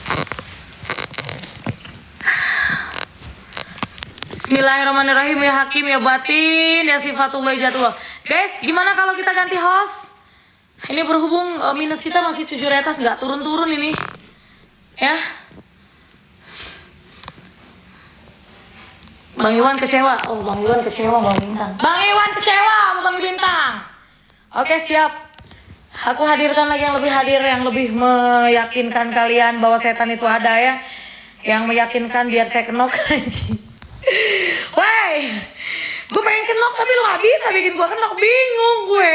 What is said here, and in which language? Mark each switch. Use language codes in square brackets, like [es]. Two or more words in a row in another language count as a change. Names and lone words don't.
[ar] بسم الله الرحمن الرحيم، يا حكيم، يا باطن، يا صفة الله، ذات الله. [id] Guys, gimana kalau kita ganti host? Ini berhubung minus kita masih 700, nggak turun-turun ini. Ya. Bang Iwan kecewa. Oh, Bang Iwan kecewa, Bang Bintang. Bang Iwan kecewa sama Bang Bintang. Oke, siap. Aku hadirkan lagi yang lebih meyakinkan kalian bahwa setan itu ada ya. Yang meyakinkan biar saya kenok anjing. Woi, gue pengen kenok tapi lu gak bisa bikin gue kenok, bingung gue.